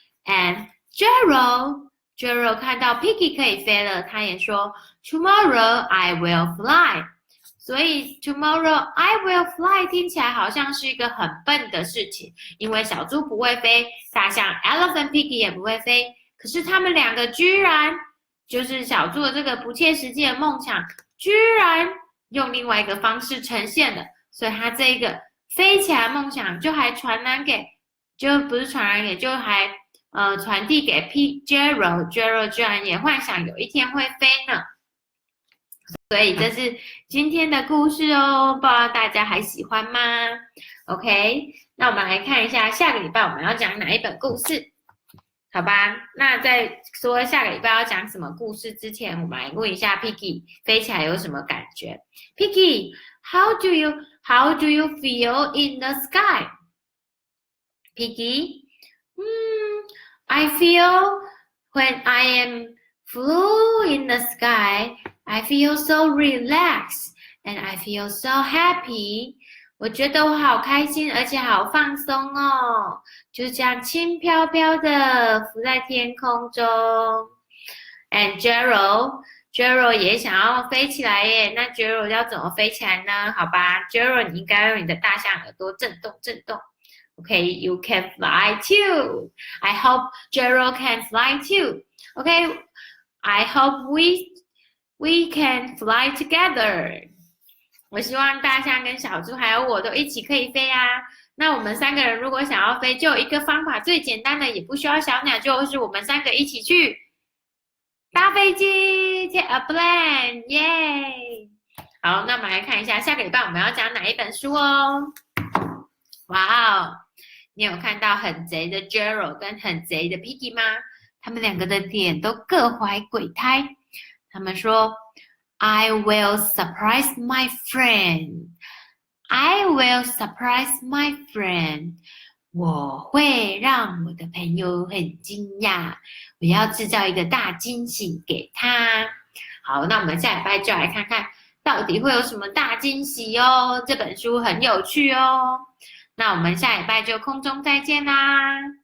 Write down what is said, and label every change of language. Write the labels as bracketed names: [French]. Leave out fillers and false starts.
[Chinese] And Gerald 看到 Piggy 可以飞了，他也说 [English] Tomorrow I will fly. [Chinese] 所以 [English] Tomorrow I will fly [Chinese] 听起来好像是一个很笨的事情，因为小猪不会飞，大象 Elephant Piggy 也不会飞，可是他们两个居然。就是小猪的这个不切实际的梦想，居然用另外一个方式呈现了，所以他这个飞起来梦想就还传染给，就不是传染给，就还传递给 Gerald 居然也幻想有一天会飞呢。所以这是今天的故事哦，不知道大家还喜欢吗 ？OK， 那我们来看一下下个礼拜我们要讲哪一本故事，好吧？那在说下个礼拜要讲什么故事之前，我们来问一下 Piggy 飞起来有什么感觉 ？Piggy， [English] how do you feel in the sky？ Piggy， I feel when I am flew in the sky, I feel so relaxed and I feel so happy. [Chinese] 我觉得我好开心，而且好放松哦，就这样轻飘飘的浮在天空中。 And Gerald 也想要飞起来耶，那 Gerald 要怎么飞起来呢？好吧 ，Gerald 你应该用你的大象耳朵震动震动。 [English] Okay, you can fly too. I hope Gerald can fly too. Okay, I hope we can fly together. [Chinese] 我希望大象跟小猪还有我都一起可以飞啊。那我们3个人如果想要飞，就有一个方法，最简单的，也不需要小鸟，就是我们3个一起去搭飞机 ， [English] take a plane， [Chinese] 耶！好，那我们来看一下下个礼拜我们要讲哪一本书哦。哇哦！你有看到很贼的 Gerald 跟很贼的 Piggy 吗？他们2个的脸都各怀鬼胎。 [English] 他们说 ：“I will surprise my friend. I will surprise my friend. [Chinese] 我会让我的朋友很惊讶，我要制造一个大惊喜给他。” 好，那我们下礼拜就来看看到底会有什么大惊喜哦。这本书很有趣哦。那我们下礼拜就空中再见啦！